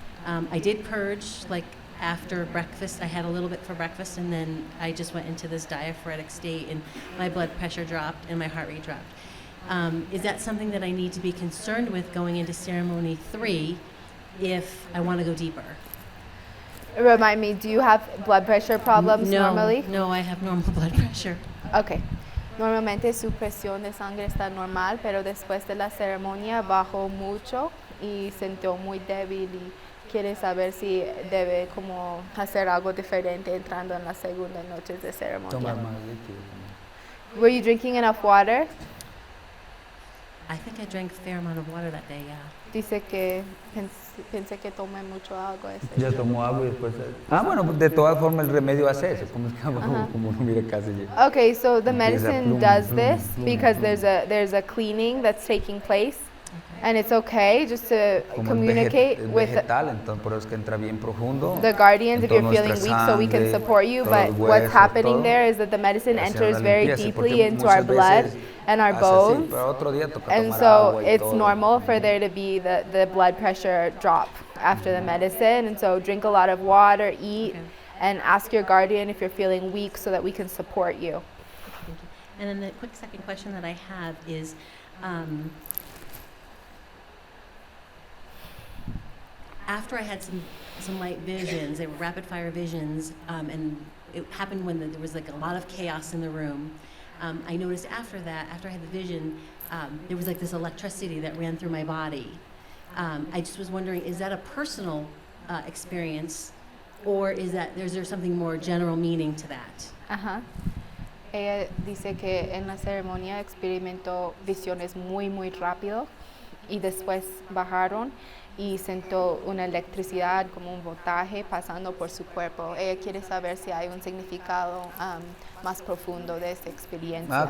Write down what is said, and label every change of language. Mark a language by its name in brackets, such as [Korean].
[English] I did purge, like after breakfast. I had a little bit for breakfast, and then I just went into this diaphoretic state, and my blood pressure dropped and my heart rate dropped. Is that something that I need to be concerned with going into ceremony 3 if I want to go deeper? Remind me, do you have blood pressure problems No, normally? no, I have normal blood pressure. Okay. [Spanish] Normalmente su presión de sangre está normal, pero después de la ceremonia bajó mucho y sintió muy débil y quiere saber si debe como hacer algo diferente entrando en las segundas noches de ceremonia. tomar más líquido. [English] Were you drinking enough water? I think I drank a fair amount of water that day, yeah. [Spanish] Dice que pensé que tomé mucho agua. Ya tomó agua y después... bueno, de todas formas el remedio hace eso, como uno mira casi ya. [English] Okay, so the medicine does this because there's a cleaning that's taking place. And it's okay just to communicate with [Spanish] entonces por eso es que entra bien profundo. [English] The guardians if you're feeling weak so we can support you, but what's happening there is that the medicine enters very deeply into our blood and our bones. And so it's normal for there to be the blood pressure drop after the medicine. And so drink a lot of water, eat, and ask your guardian if you're feeling weak so that we can support you. Thank you. And then the quick second question that I have is, after I had some light visions, they were rapid fire visions, and it happened when there was like a lot of chaos in the room. I noticed after that, after I had the vision, there was like this electricity that ran through my body. I just was wondering, is that a personal experience, or is there something more general meaning to that? Ajá. [Spanish] Ella dice que en la ceremonia experimentó visiones muy, muy rápido y después bajaron y sentó una electricidad como un voltaje pasando por su cuerpo. Ella quiere saber si hay un significado más profundo de esta experiencia.